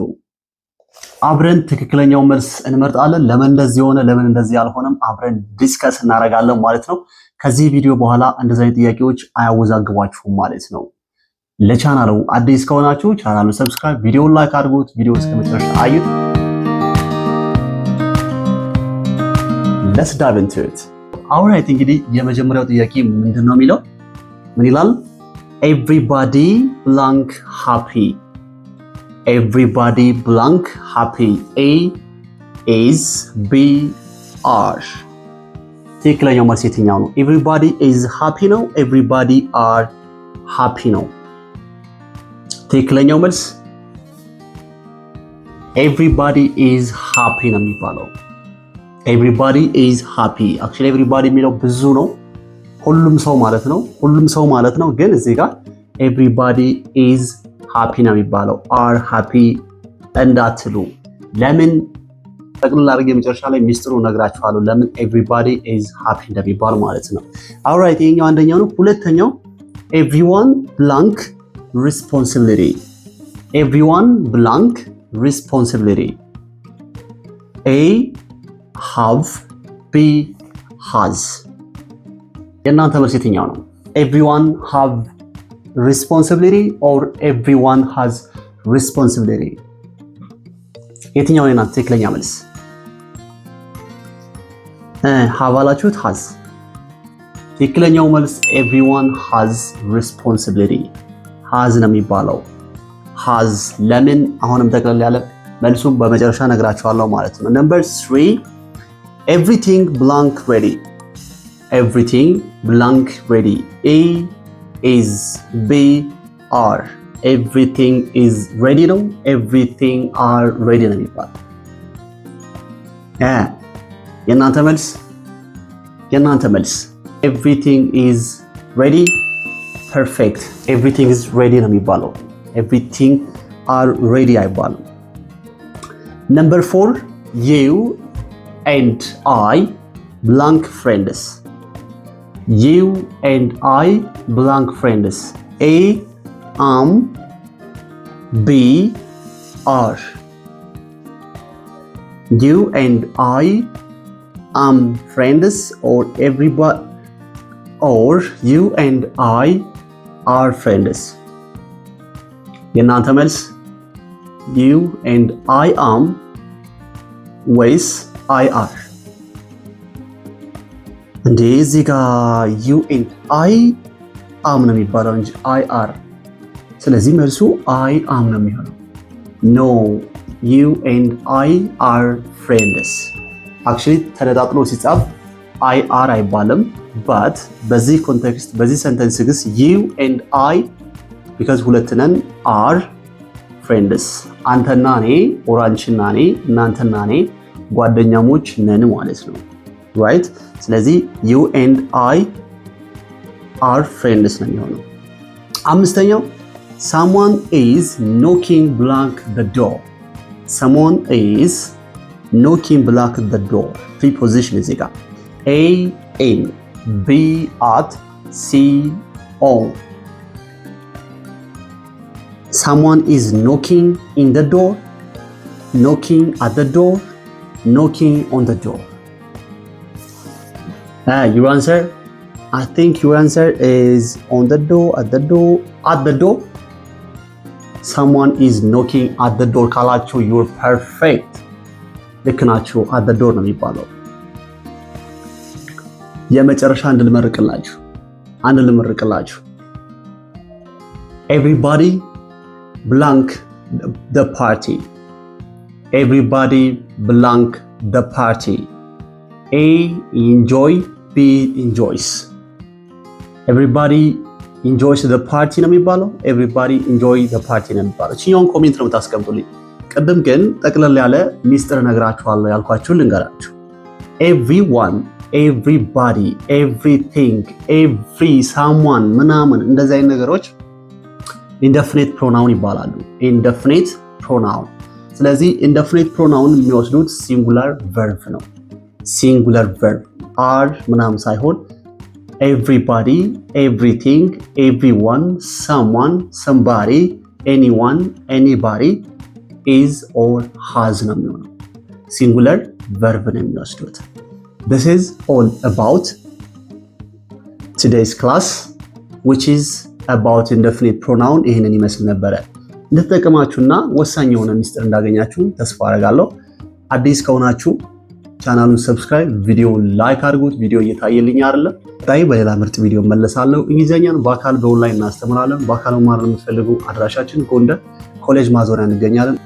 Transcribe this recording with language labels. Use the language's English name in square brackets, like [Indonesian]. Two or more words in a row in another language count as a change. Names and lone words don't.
[Amharic] አብረን ትክክለኛው መልስ እንመርጣለን። ለምን እንደዚህ ሆነ፣ ለምን እንደዚህ አልሆነም አብረን ዲስከስ እናደርጋለን ማለት ነው። ከዚህ ቪዲዮ በኋላ እንደዚህ አይነት ጥያቄዎች አያወዛግቧችሁም ማለት ነው። ለቻናሉ አዲስ ከሆናችሁ ቻናሉን ሰብስክራይብ፣ ቪዲዮውን ላይክ አድርጉት። ቪዲዮ እስከ መጨረሻ አዩት። [English] Let's dive into it. Alright, [Amharic] እንግዲህ የመጀመሪያው ጥያቄ ምንድነው የሚለው? ምን ይላል? [English] Everybody blank happy. Everybody blank happy. A is B are. [Amharic] ትክክለኛው መልስ የትኛው ነው? [English] Everybody is happy [Amharic] ነው? [English] Everybody are happy [Amharic] ነው? ትክክለኛው መልስ [English] Everybody is happy [Amharic] ነው የሚባለው። [English] Everybody is happy. [Amharic] Actually everybody የሚለው ብዙ ነው። ሁሉም ሰው ማለት ነው። ሁሉም ሰው ማለት ነው። ግን እዚህ ጋር [English] everybody is happy [Amharic] ነው የሚባለው። [English] are happy [Amharic] እንዳትሉ። ለምን ጠቅልል አድርጌ መጨረሻ ላይ ሚስጥሩ ነግራችኋለሁ። ለምን [English] everybody is happy [Amharic] እንደሚባል ማለት ነው። alright ይሄኛው አንደኛው ነው። ሁለተኛው [English] everyone blank responsibility. Everyone blank responsibility. A have, B has. [Amharic] የእናንተ መልስ የትኛው ነው? [English] Everyone have responsibility or everyone has responsibility? [Amharic] የትኛው ነው የእናንተ ትክክለኛ መልስ? have አላችሁት? [English] has። [Amharic] ትክክለኛው መልስ [English] everyone has responsibility. [Amharic] has ነው የሚባለው። has ለምን? አሁንም ጠቅለል ያለ መልሱን በመጨረሻ ነግራችኋለሁ ማለት ነው። [English] Number 3, everything blank ready. Everything blank ready. A is, B are. Everything is ready ነው? Everything are ready [Amharic] ነው የሚባል። የእናንተ መልስ? የእናንተ መልስ [English] everything is ready. Perfect. Everything is ready [Amharic] ነው የሚባለው። [English] Everything are ready አይባልም። Number 4, you and I blank friends. You and I blank friends. A am, B are. You and I am friends or everybody, or you and I are friends. [Amharic] የእናንተ መልስ [English] you and I am with I are. [Amharic] እንዴ እዚህ ጋር [English] you and I am [Amharic] ነው የሚባለው እንጂ [English] I are። [Amharic] ስለዚህ መልሱ [English] I am [Amharic] ነው የሚሆነው። [English] No, you and I are friends. [Amharic] actually ተነጣጥሎ ሲጻፍ [English] I are [Amharic] አይባልም። but በዚህ ኮንቴክስት በዚህ ሰንተንስ ግስ [English] you and I because [Amharic] ሁለት ነን [English] are friends. [Amharic] አንተና እኔ or አንቺና እኔ እናንተና እኔ ጓደኛሞች ነን ማለት ነው። right? [English] ስለዚህ you and I are friends [Amharic] ነው የሚሆነው። አምስተኛው [English] someone is knocking blank the door. Someone is knocking blank the door. Preposition is equal. A in, B at, C on. Someone is knocking in the door, knocking at the door, knocking on the door. Your answer? I think your answer is on the door, at the door, at the door. Someone is knocking at the door ካላችሁ you're perfect. [Amharic] ልክ ናችሁ። [English] at the door [Amharic] ነው የሚባለው። የመጨረሻ አንድ ልመርቅላችሁ። [English] Everybody blank the party. Everybody blank the party. A enjoy, B enjoys. Everybody enjoys the party [Amharic] ነው የሚባለው። [English] Everybody enjoy the party [Amharic] ነው የሚባለው። እቺኛውን ኮሜንት ነው የምታስቀምጡልኝ። ቅድም ግን ጠቅለል ያለ ሚስጥር ነግራችኋለሁ ያልኳችሁ ልንገራችሁ። [English] Everyone, everybody, everything, every, [Amharic] someone ምናምን እንደዚህ አይነት ነገሮች [English] indefinite pronoun [Amharic] ይባላሉ። [English] indefinite pronoun። [Amharic] ስለዚህ [English] indefinite pronoun [Amharic] የሚወስዱት [English] singular verb [Amharic] ነው። [English] singular verb are [Amharic] ምናምን [English] ሳይሆን everybody, everything, everyone, someone, somebody, anyone, anybody is or has [Amharic] ነው የሚሆነው። [English] singular verb ነው [Amharic] የሚወስዱት። [English] This is all about today's class which is about indefinite pronoun [Amharic] ይሄንን ይመስል ነበረ። እንደተጠቀማችሁና ወሳኝ የሆነ ሚስጥር እንዳገኛችሁ ተስፋ አደርጋለሁ። አዲስ ከሆናችሁ ቻናሉን ሰብስክራይብ፣ ቪዲዮ ላይክ አድርጉት። ቪዲዮ እየታየልኝ አይደለም። ታይ በሌላ ምርጥ ቪዲዮ መለሳለሁ። እንግሊዘኛን በአካል በኦንላይን እናስተምራለን። በአካል መማር ለምትፈልጉ አድራሻችን ጎንደር ኮሌጅ ማዞሪያ እንገኛለን።